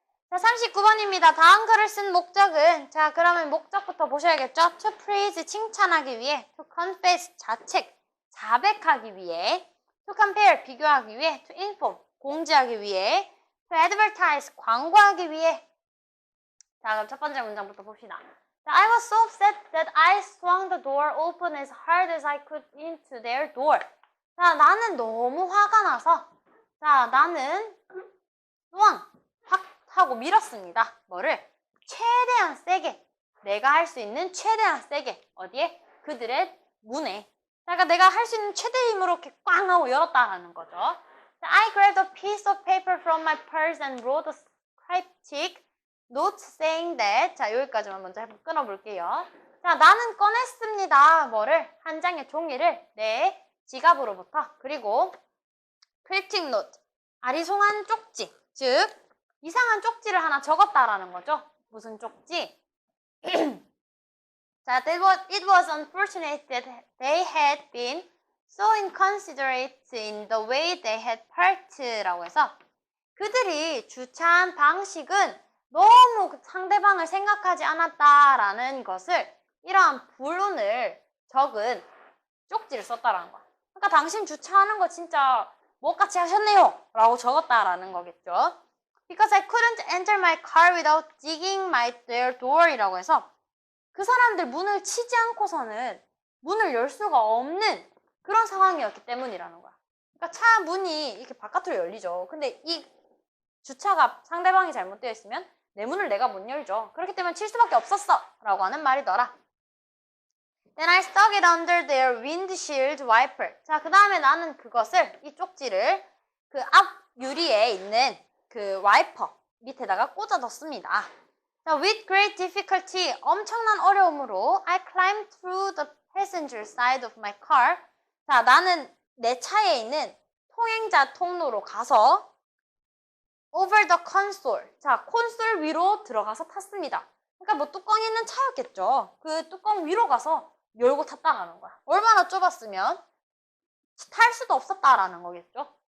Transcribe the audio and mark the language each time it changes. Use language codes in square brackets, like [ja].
[ko] 자, 39번입니다. 다음 글을 쓴 목적은 자, 그러면 목적부터 보셔야겠죠? [en] To praise [ko] 칭찬하기 위해, [en] to confess [ko] 자책, 자백하기 위해, [en] to compare [ko] 비교하기 위해, [en] to inform [ko] 공지하기 위해, [en] to advertise [ko] 광고하기 위해. 자, 그럼 첫 번째 문장부터 봅시다. [en] I was so upset that I swung the door open as hard as I could into their door. [ko] 자, 나는 너무 화가 나서 자, 나는 확 하고 밀었습니다. 뭐를? 최대한 세게. 내가 할 수 있는 최대한 세게. 어디에? 그들의 문에. 그러니까 내가 할 수 있는 최대 힘으로 이렇게 꽝 하고 열었다라는 거죠. [en] I grabbed a piece of paper from my purse and wrote a cryptic note saying that. [ko] 자, 여기까지만 먼저 끊어볼게요. 자, 나는 꺼냈습니다. 뭐를? 한 장의 종이를 내 지갑으로부터. [en] 그리고 cryptic note. [ko] 아리송한 쪽지. 즉, 이상한 쪽지를 하나 적었다라는 거죠. 무슨 쪽지? [en] 자, it was unfortunate that they had been so inconsiderate in the way they had parked [ko] 라고 해서 그들이 주차한 방식은 너무 상대방을 생각하지 않았다라는 것을 이러한 불운을 적은 쪽지를 썼다라는 거야. 그러니까 당신 주차하는 거 진짜 못같이 하셨네요 라고 적었다라는 거겠죠. [en] Because I couldn't enter my car without digging their door [ko] 이라고 해서 그 사람들 문을 치지 않고서는 문을 열 수가 없는 그런 상황이었기 때문이라는 거야. 그러니까 차 문이 이렇게 바깥으로 열리죠. 근데 이 주차가 상대방이 잘못되어 있으면 내 문을 내가 못 열죠. 그렇기 때문에 칠 수밖에 없었어 라고 하는 말이더라. [en] Then I stuck it under their windshield wiper. [ko] 자, 그 다음에 나는 그것을, 이 쪽지를 그 앞 유리에 있는 그 와이퍼 밑에다가 꽂아뒀습니다. [en] 자, with great difficulty, [ko] 엄청난 어려움으로 [en] I climbed through the passenger side of my car. [ko] 자, 나는 내 차에 있는 통행자 통로로 가서 [en] over the console. [ko] 자, 콘솔 위로 들어가서 탔습니다. 그러니까 뭐 뚜껑이 있는 차였겠죠. 그 뚜껑 위로 가서 열고 탔다라는 거야. 얼마나 좁았으면 탈 수도 없었다라는 거겠죠.